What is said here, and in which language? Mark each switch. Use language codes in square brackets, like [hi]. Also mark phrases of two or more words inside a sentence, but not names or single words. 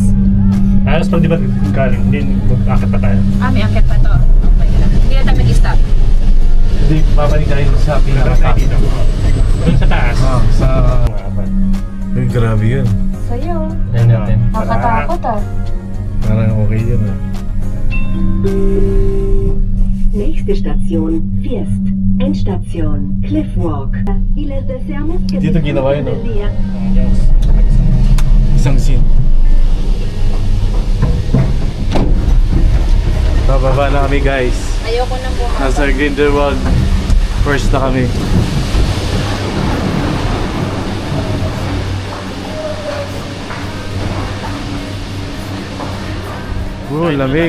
[tl] Tapos pag di ba galing, hindi mag-akit pa tayo. May angkat pa to. Okay lang. Hindi na tayo mag-stop. Hindi, babalik tayo sa pinaka-top. Doon sa taas. Sa... Ay, grabe yun. Sa'yo. Ayan natin. Nakatakot ah. Parang okay yun, ah. [de] Nächste Station, Fiest. [es] Endstation, Cliffwalk. Y les deseamos que [tl] Dito ginawa yun, [es] disfruten del día. [tl] Isang scene. Bababa na kami, guys. Ayoko nang bumaba. Nasa Grindelwald. First na kami. Oh, lamig.